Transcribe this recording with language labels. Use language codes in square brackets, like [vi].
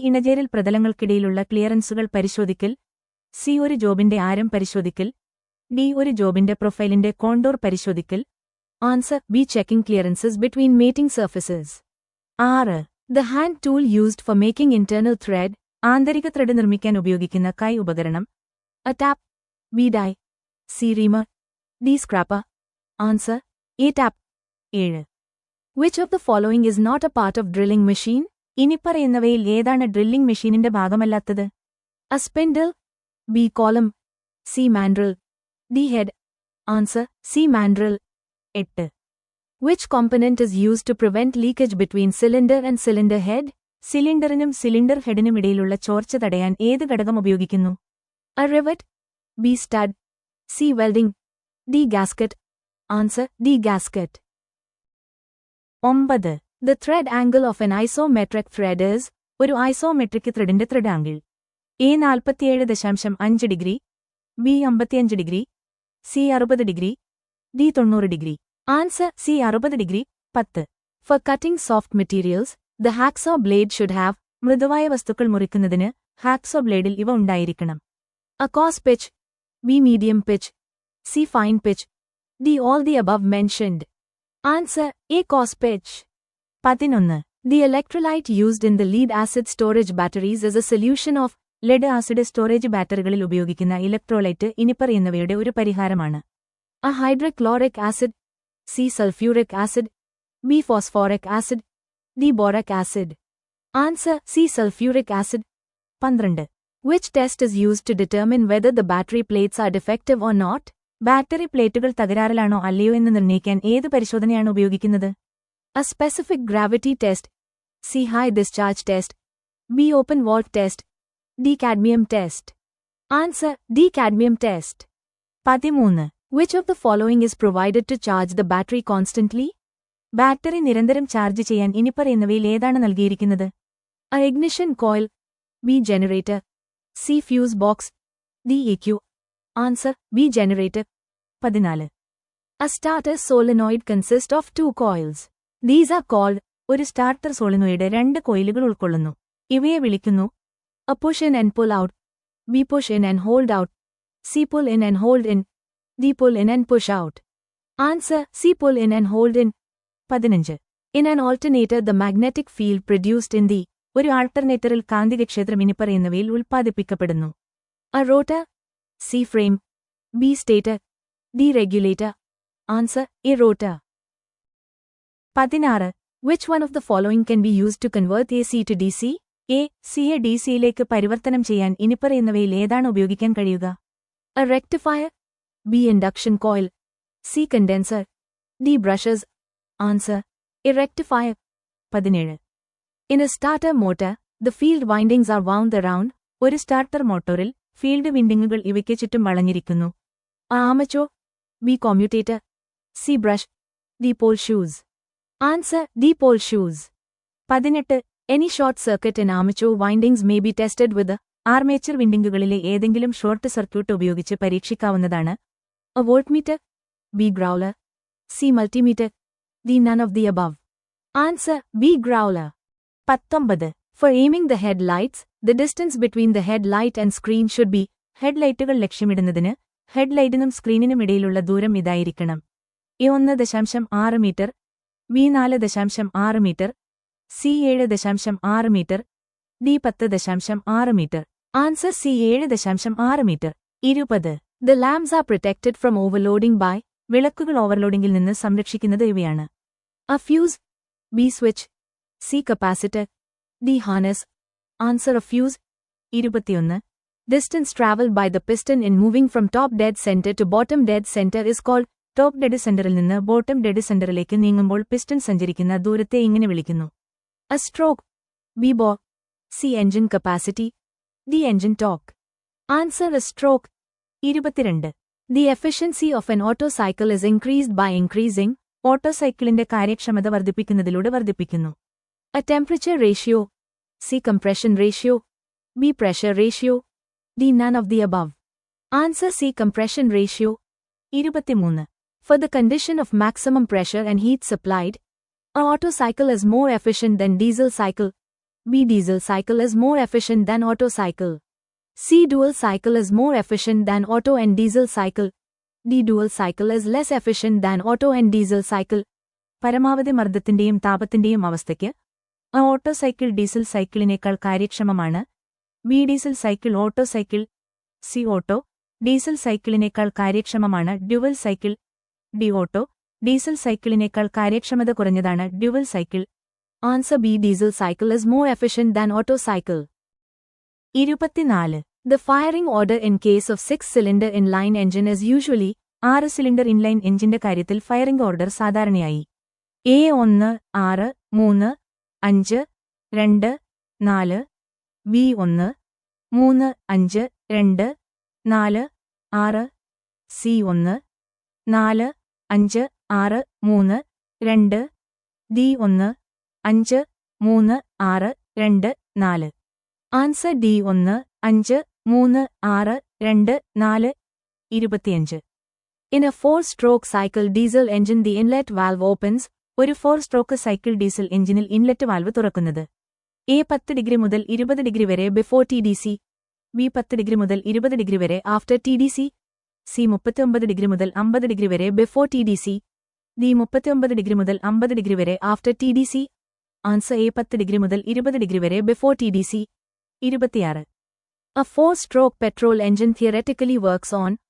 [ml] ഇണചേരൽ പ്രതലങ്ങൾക്കിടയിലുള്ള ക്ലിയറൻസുകൾ പരിശോധിക്കൽ, C. ഒരു ജോബിന്റെ ആരം പരിശോധിക്കൽ, ഡി. ഒരു ജോബിന്റെ പ്രൊഫൈലിന്റെ contour പരിശോധിക്കൽ. Answer B. [en] checking clearances between mating surfaces. 6. The hand tool used for making internal thread. [ml] ആന്തരിക ത്രെഡ് നിർമ്മിക്കാൻ ഉപയോഗിക്കുന്ന കൈ ഉപകരണം: A. Tap, B. Dye, C. Reimer, D. Scraper. Answer A. Tap. 7. [en] Which of the following is not a part of drilling machine? [ml] ഇനിപ്പറയുന്നവയിൽ ഏതാണ് drilling മെഷീനിന്റെ ഭാഗമല്ലാത്തത്? A. Spindle, B. Column, C. Mandrel, D. Head. Answer C. Mandrel. 8. [en] Which component is used to prevent leakage between cylinder and cylinder head? [ml] സിലിണ്ടറിനും cylinder ഹെഡിനും ഇടയിലുള്ള ചോർച്ച തടയാൻ ഏത് ഘടകം ഉപയോഗിക്കുന്നു? A. Rivet, B. Stud, C. Welding, D. Gasket. Answer D. Gasket. 9. [en] The thread angle of an isometric thread is. [ml] ഒരു isometric ത്രെഡിന്റെ thread angle: A. 47.5 degree, B. 55 degree, C. 60 degree, D. 90 degree. Answer C. 60 degree. 10. [en] For cutting soft materials, the hacksaw blade should have. [ml] മൃദുവായ വസ്തുക്കൾ മുറിക്കുന്നതിന് hacksaw ബ്ലേഡിൽ ഇവ ഉണ്ടായിരിക്കണം: A. [en] coarse pitch, B. medium pitch, C. fine pitch, D. all the above mentioned. Answer A. coarse pitch. 11. The electrolyte used in the lead acid storage batteries is a solution of. [ml] Lead acid storage ബാറ്ററികളിൽ ഉപയോഗിക്കുന്ന electrolyte ഇനിപ്പറയുന്നവയുടെ ഒരു പരിഹാരമാണ്: A. hydrochloric acid, C. Sulphuric acid, B. Phosphoric acid, D. Boric acid. Answer C. Sulphuric acid. 12. [en] Which test is used to determine whether the battery plates are defective or not? [ml] Battery പ്ലേറ്റുകൾ തകരാറിലാണോ അല്ലയോ എന്ന് നിർണ്ണയിക്കാൻ ഏത് പരിശോധനയാണ് ഉപയോഗിക്കുന്നത്? A. Specific gravity test, C. High discharge test, B. Open Walt test, D. Cadmium test. Answer D. Cadmium test. 13. [en] Which of the following is provided to charge the battery constantly? [ml] Battery നിരന്തരം charge ചെയ്യാൻ ഇനിപ്പറയുന്നവയിൽ ഏതാണ് നൽകിയിരിക്കുന്നത്? [en] A. ignition coil, B. generator, C. fuse box, D. EQ. Answer B. generator. 14. A starter solenoid consists of 2 coils. These are called. [ml] ഒരു starter solenoid 2 കോയിലുകൾ ഉൾക്കൊള്ളുന്നു. ഇവയെ വിളിക്കുന്നു: [en] A. push in and pull out, B. push in and hold out, C. pull in and hold in, D. pull in and push out. Answer C. pull in and hold in. 15. In an alternator the magnetic field produced in the. [ml] ഒരു ആൾട്ടർനേറ്ററിൽ കാന്തികക്ഷേത്രം ഇനിപ്പറയുന്നവയിൽ ഉൽപ്പാദിപ്പിക്കപ്പെടുന്നു: A. [en] rotor, C. frame, B. stator, D. regulator. Answer A. rotor. 16. Which one of the following can be used to convert AC to DC? [ml] A. സിയെ ഡിസിയിലേക്ക് പരിവർത്തനം ചെയ്യാൻ ഇനിപ്പറയുന്നവയിൽ ഏതാണ് ഉപയോഗിക്കാൻ കഴിയുക? [en] A. rectifier, B. induction coil, C. condenser, D. brushes. Answer A. rectifier. 17. In a starter motor, The field windings are wound around. [ml] ഒരു starter മോട്ടോറിൽ field വിൻഡിങ്ങുകൾ ഇവയ്ക്ക് ചുറ്റും വളഞ്ഞിരിക്കുന്നു. ആമച്ചോ. B കോമ്യൂട്ടേറ്റർ. C brush. D Paul shoes. Answer D Paul shoes. 18. [en] Any short circuit in armature windings may be tested with. [ml] Armature വിൻഡിങ്ങുകളിലെ ഏതെങ്കിലും short circuit ഉപയോഗിച്ച് പരീക്ഷിക്കാവുന്നതാണ്. A voltmeter. B ഗ്രൗളർ. C multimeter. D [en] None of the above. [ml] Answer B ഗ്രൗളർ. 19. [en] For aiming the headlights, the distance between the headlight and screen should be. [ml] ഹെഡ്ലൈറ്റുകൾ ലക്ഷ്യമിടുന്നതിന് ഹെഡ്ലൈറ്റിനും സ്ക്രീനിനുമിടയിലുള്ള ദൂരം ഇതായിരിക്കണം. A 1.6 metre. B 4.6 metre. C 7.6 metre. D 10.6 metre. Answer C 7.6 metre. 20. [en] The lamps are protected from overloading by. [ml] വിളക്കുകൾ ഓവർലോഡിംഗിൽ നിന്ന് സംരക്ഷിക്കുന്നത് ഇവയാണ്. A fuse. B switch. C capacitor. D harness. Answer a fuse. 21. [en] Distance traveled by the piston in moving from top dead center to bottom dead center is called. [ml] Top dead സെന്ററിൽ നിന്ന് bottom dead സെന്ററിലേക്ക് നീങ്ങുമ്പോൾ piston സഞ്ചരിക്കുന്ന ദൂരത്തെ ഇങ്ങനെ വിളിക്കുന്നു. A stroke. B ബോ. C engine capacity. D engine torque. [en] Answer a stroke. 22. The efficiency of an auto cycle is increased by increasing. [ml] ഓട്ടോസൈക്കിളിന്റെ കാര്യക്ഷമത വർദ്ധിപ്പിക്കുന്നതിലൂടെ വർദ്ധിപ്പിക്കുന്നു. [en] A temperature ratio. C compression ratio. B pressure ratio. D none of the above. Answer C compression ratio. 23. For the condition of maximum pressure and heat supplied, a auto cycle is more efficient than diesel cycle. B diesel cycle is more efficient than auto cycle. C dual cycle is more efficient than auto and diesel cycle. D dual cycle is less efficient than auto and diesel cycle. [ml] പരമാവധി മർദ്ദത്തിന്റെയും താപത്തിന്റെയും അവസ്ഥയ്ക്ക് ആ auto cycle diesel സൈക്കിളിനേക്കാൾ കാര്യക്ഷമമാണ്. B diesel cycle auto cycle. C auto diesel സൈക്കിളിനേക്കാൾ കാര്യക്ഷമമാണ് dual cycle. D auto diesel സൈക്കിളിനേക്കാൾ കാര്യക്ഷമത കുറഞ്ഞതാണ് dual cycle. [en] Answer B diesel cycle is more efficient than auto cycle. 24. The firing order in case of 6-cylinder inline engine is usually. [ml] 6-സിലിണ്ടർ inline എഞ്ചിന്റെ കാര്യത്തിൽ firing order സാധാരണയായി A 1 6 3 5 2 4. B 1 3 5 2 4 6. C 1 4 5 6 3 2. D 1 5 3 6 2 4. Answer D 1 5 3 6 2 4. 25. [en] In a 4-stroke cycle diesel engine the inlet valve opens. [ml] ഒരു 4-സ്ട്രോക്ക് cycle diesel എഞ്ചിനിൽ inlet valve തുറക്കുന്നത്. A 10 degree മുതൽ 20 degree വരെ before T D C. B 10 degree മുതൽ 20 degree വരെ after T D C. C 39 degree മുതൽ 50 degree വരെ before T D C. D 39 degree മുതൽ 50 ഡിഗ്രി വരെ after T D C. Answer A 10 degree മുതൽ 20 degree വരെ before T D C. 26. [en] A 4-stroke petrol engine theoretically works on.